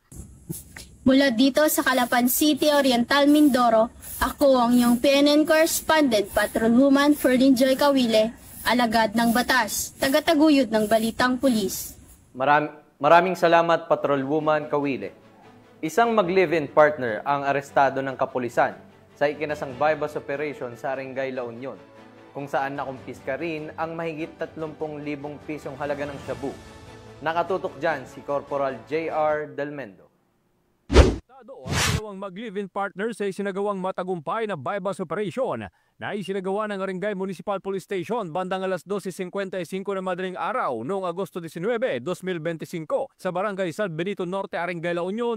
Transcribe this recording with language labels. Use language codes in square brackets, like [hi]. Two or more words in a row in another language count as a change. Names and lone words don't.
[tl] Mula dito sa Calapan City, Oriental Mindoro, ako ang iyong PNN correspondent, Patrolwoman Ferlyn Joy Cawile, alagad ng batas, tagataguyod ng balitang pulis. Maraming salamat, Patrolwoman Cawile. Isang mag- [en] live-in partner [tl] ang arestado ng kapulisan sa ikinasang [en] bypass operation [tl] sa Arengay, La Union, kung saan nakumpiska rin ang mahigit 30,000 pisong halaga ng shabu. Nakatutok dyan si Corporal J.R. Delmendo. Ang dalawang mag- [en] live-in partner [tl] sa isinagawang matagumpay na [en] bypass operation [tl] na isinagawa ng Arengay Municipal Police Station bandang alas 12:55 na madaling araw noong Agosto 19, 2025 sa Barangay San Benito Norte, Arengay, La Union.